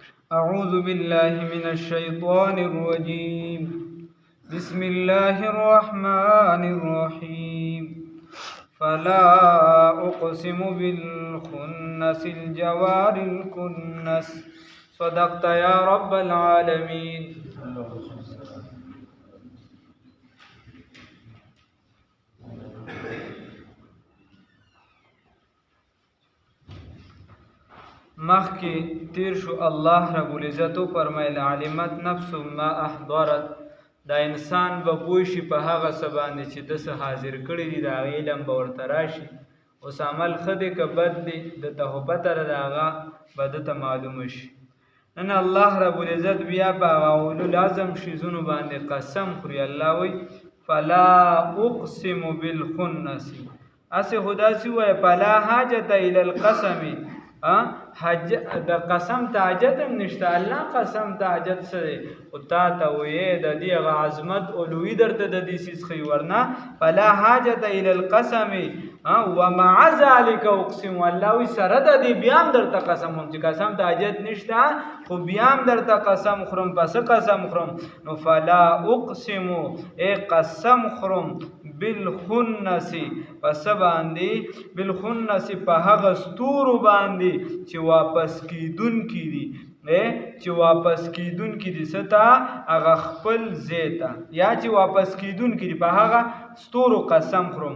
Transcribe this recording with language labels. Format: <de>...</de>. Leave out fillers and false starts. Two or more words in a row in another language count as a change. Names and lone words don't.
<ar>أعوذ بالله من الشيطان الرجيم. بسم الله الرحمن الرحيم. فلا أقسم بالخنس الجوار الكنس. صدقت يا رب العالمين.</ar> <ps>مخکې تیر شو الله رب العزت فرمایل</ps> <ar>علمت نفس ما احضرت،</ar> <ps>دا انسان به پوه شي په هغه څه باندې چې ده څه حاضر کړي دي، د هغې علم به ورته راشي. اوس عمل ښه دی که بد دی دته خو پته ده، د هغه به دته معلومه شي. نن الله رب العزت بیا په هغه اولوالعظم څیزونو باندې قسم خوري. الله وایي</ps> <ar>فلا اقسم بالخنس.</ar> <ps>هسې خو داسې ووایه</ps> <ar>فلا حاجة الی القسم،</ar> <ps>د قسم ته حاجت هم نشته. الله قسم ته حاجت څه دی؟ خو تا ته ویې د دې هغه عظمت علوي درته د دې څیز ښیي.</ps> <ar>ورنه فلا حاجة الی القسم ومع ذلک اقسم.</ar> <ps>الله وایي سره د دې بیا هم درته قسم خورم چې قسم ته حاجت نشته، خو بیا هم درته قسم خورم. پس قسم خورم نو</ps> <ar>فلا اقسم،</ar> <ps>ای قسم خورم بالخنس، پس باندې بالخنس په هغه ستورو باندې چې واپس کیدونکي دي، چې واپس کیدونکي دي ستا هغه خپل ځای ته، یا چې واپس کیدونکي دي په هغه ستورو قسم خورم.</ps>